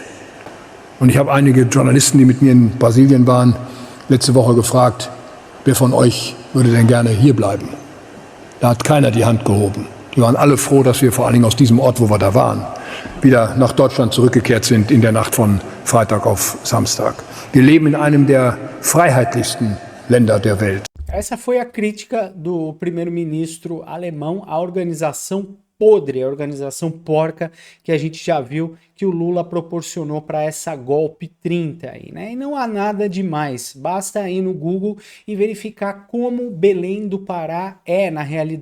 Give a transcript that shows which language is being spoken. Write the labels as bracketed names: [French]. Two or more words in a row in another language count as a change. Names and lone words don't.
[German] Und ich habe einige Journalisten, die mit mir in Brasilien waren, letzte Woche gefragt, wer von euch würde denn gerne hier bleiben? Da hat keiner die Hand gehoben. Die waren alle froh, dass wir vor allen Dingen aus diesem Ort, wo wir da waren, wieder nach Deutschland zurückgekehrt sind in der Nacht von Freitag auf Samstag. Wir leben in einem der freiheitlichsten Länder der Welt. [Portuguese] Essa foi a crítica do primeiro-ministro alemão à organização podre, a organização porca que a gente já viu que o Lula proporcionou para essa golpe 30 aí, né? E não há nada demais, basta ir no Google e verificar como Belém do Pará é na realidade.